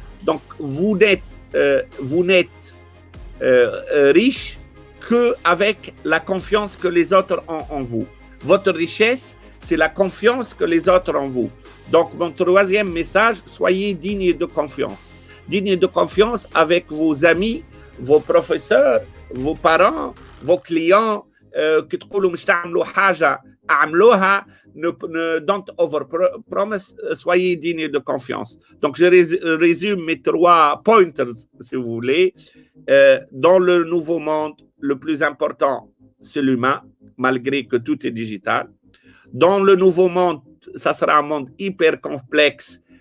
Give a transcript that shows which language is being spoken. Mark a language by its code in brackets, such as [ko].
[fr] Donc, vous n'êtes riche qu'avec la confiance que les autres ont en vous. Votre richesse, c'est la confiance que les autres ont en vous. Donc, mon troisième message, soyez digne de confiance. Digne de confiance avec vos amis, vos professeurs, vos parents, vos clients. [ar] Que تقولوا مش تعملوا حاجة اعملوها. [en] Don't overpromise, [fr] soyez digne de confiance. Donc je résume mes 3 pointers si vous voulez. Dans le nouveau monde, le plus important c'est l'humain, malgré que tout est digital. Dans le nouveau monde, ça sera un monde hyper complexe.